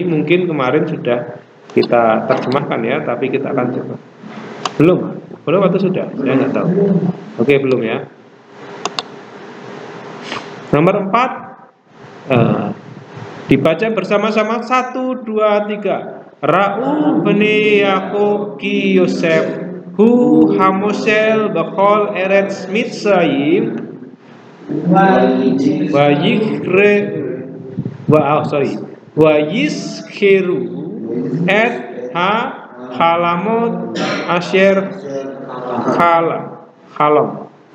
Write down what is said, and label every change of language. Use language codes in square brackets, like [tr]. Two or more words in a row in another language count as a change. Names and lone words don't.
[id] Mungkin kemarin sudah kita terjemahkan ya, tapi kita akan coba. Belum atau sudah? Saya nggak tahu. Oke, belum ya. Nomor 4 dibaca bersama-sama 1, 2, 3. [he] ראו בני יעקב כי יוסף הוא המושל בכל ארץ מצרים ו יזכרו את ה חלמות אשר חלם.